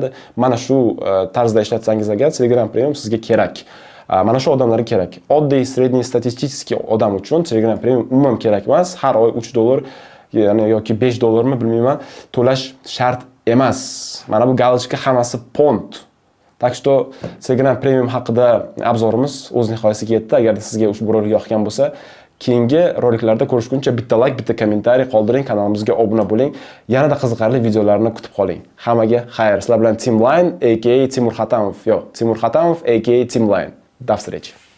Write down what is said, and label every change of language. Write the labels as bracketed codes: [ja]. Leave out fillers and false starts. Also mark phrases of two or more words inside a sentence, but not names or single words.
[uz] Mana shu tarzda ishlatsangiz agar, Telegram Premium sizga kerak. Mana shu odamlarga kerak. Oddiy srednestatistiskiy odam uchun Telegram Premium umuman kerak emas. Har oy $3 ya'ni yoki $5 bilmayman to'lash shart emas. Mana bu galochka hammasi pont. [ru] Так что [uz] Telegram Premium haqida obzorimiz o'z nihoyasiga yetdi. Agar sizga ushbu rolik yoqgan bo'lsa, keyingi roliklarda ko'rishguncha bitta like, bitta kommentariy qoldiring, kanalimizga obuna bo'ling. Yanada qiziqarli videolarni kutib qoling. Hammaga xayr. Sizlar bilan Teamline aka Timur Xatamov, aka Teamline. [ru] До встречи.